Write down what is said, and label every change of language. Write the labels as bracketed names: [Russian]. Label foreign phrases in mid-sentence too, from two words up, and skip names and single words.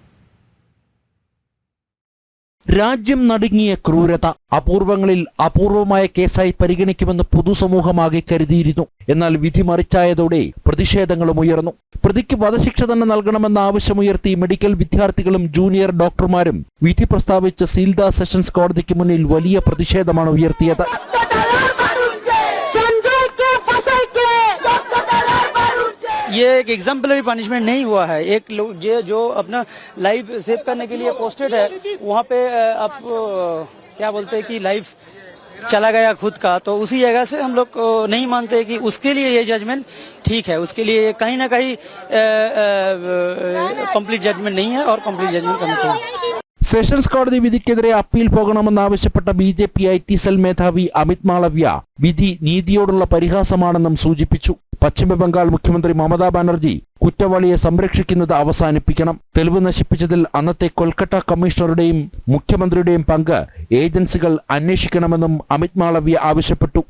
[Malayalam] രാജ്യം നടുങ്ങിയ ക്രൂരത അപൂർവങ്ങളിൽ അപൂർവമായ കേസായി പരിഗണിക്കുമെന്ന് പൊതുസമൂഹമാകെ കരുതിയിരുന്നു. എന്നാൽ വിധി മറിച്ചായതോടെ പ്രതിഷേധങ്ങളും ഉയർന്നു. പ്രതിക്ക് വധശിക്ഷ തന്നെ നൽകണമെന്ന ആവശ്യമുയർത്തി മെഡിക്കൽ വിദ്യാർത്ഥികളും ജൂനിയർ ഡോക്ടർമാരും വിധി പ്രസ്താവിച്ച സീൽദാസ് സെഷൻസ് കോടതിക്ക് മുന്നിൽ വലിയ പ്രതിഷേധമാണ് ഉയർത്തിയത്. [Hindi] ये एक [English] exemplary punishment [Hindi] नहीं हुआ है. एक लोग जो अपना [English] life save [Hindi] करने के लिए पोस्टेड है, वहाँ पे आप क्या बोलते हैं कि लाइफ चला गया खुद का, तो उसी जगह से हम लोग नहीं मानते कि उसके लिए ये जजमेंट ठीक है. उसके लिए कहीं ना कहीं [English] complete judgment [Hindi] नहीं है और [English] complete judgment [Hindi] करना चाहिए. [Malayalam] സെഷൻസ് കോടതി വിധിക്കെതിരെ അപ്പീൽ പോകണമെന്നാവശ്യപ്പെട്ട BJP IT സെൽ മേധാവി അമിത് മാളവ്യ വിധി നീതിയോടുള്ള പരിഹാസമാണെന്നും സൂചിപ്പിച്ചു. പശ്ചിമബംഗാൾ മുഖ്യമന്ത്രി മമതാ ബാനർജി കുറ്റവാളിയെ സംരക്ഷിക്കുന്നത് അവസാനിപ്പിക്കണം. തെളിവ് നശിപ്പിച്ചതിൽ അന്നത്തെ കൊൽക്കത്ത കമ്മീഷണറുടെയും മുഖ്യമന്ത്രിയുടെയും പങ്ക് ഏജൻസികൾ അന്വേഷിക്കണമെന്നും അമിത് മാളവ്യ ആവശ്യപ്പെട്ടു.